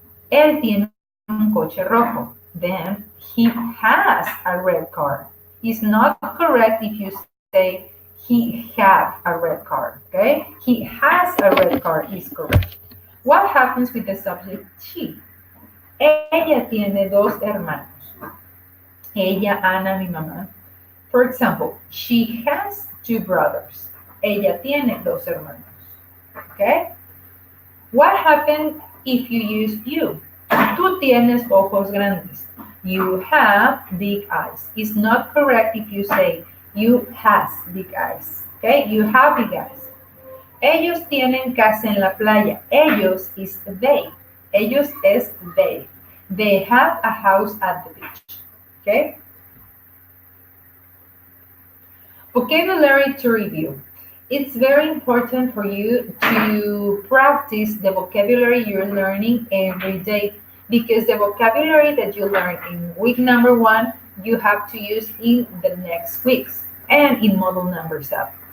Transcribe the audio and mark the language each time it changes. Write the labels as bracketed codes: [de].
[es] Él tiene un coche rojo. [en] Then he has a red car. It's not correct if you say he have a red car. Okay, he has a red car is correct. What happens with the subject she? [es] Ella tiene dos hermanos. Ella, Ana, mi mamá. [en] For example, she has two brothers. [es] Ella tiene dos hermanos. [en] Okay? What happens if you use you? [es] Tú tienes ojos grandes. [en] You have big eyes. It's not correct if you say you has big eyes. Okay? You have big eyes. [es] Ellos tienen casa en la playa. [en] Ellos is they. Ellos es they. They have a house at the beach. Okay? Vocabulary to review. It's very important for you to practice the vocabulary you're learning every day because the vocabulary that you learn in week number 1, you have to use in the next weeks and in model number 7.